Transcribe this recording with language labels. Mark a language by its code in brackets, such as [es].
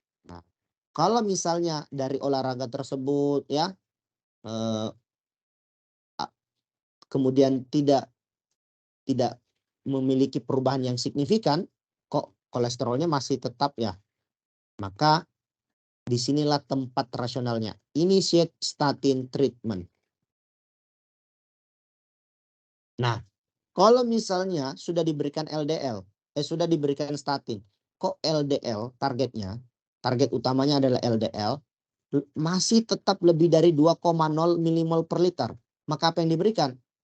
[id] Nah, kalau misalnya dari olahraga tersebut, ya, kemudian tidak memiliki perubahan yang signifikan, kok kolesterolnya masih tetap, ya, maka disinilah tempat rasionalnya. [en] Initiate statin treatment. [id] Nah, kalau misalnya sudah diberikan LDL, sudah diberikan statin, kok LDL target utamanya adalah LDL, masih tetap lebih dari 2,0 milimol per liter. Maka apa yang diberikan?